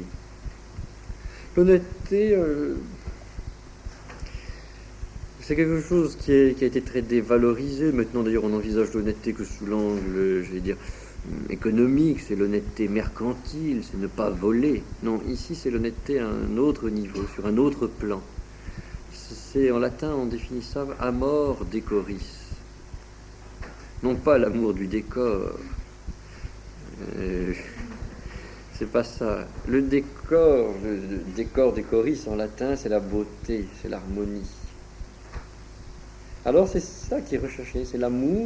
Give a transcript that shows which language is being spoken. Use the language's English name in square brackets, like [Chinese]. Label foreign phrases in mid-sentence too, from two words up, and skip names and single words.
[French] L'honnêteté, c'est quelque chose qui a été très dévalorisé. Maintenant, d'ailleurs, on envisage l'honnêteté que sous l'angle, j'allais dire, économique. C'est l'honnêteté mercantile, c'est ne pas voler. Non, ici, c'est l'honnêteté à un autre niveau, sur un autre plan. C'est, en latin, on définit ça [Latin] amor decoris. [French] Non pas l'amour du décor, C'est pas ça. Le décor décoris en latin, c'est la beauté, c'est l'harmonie. Alors c'est ça qui est recherché, c'est l'amour.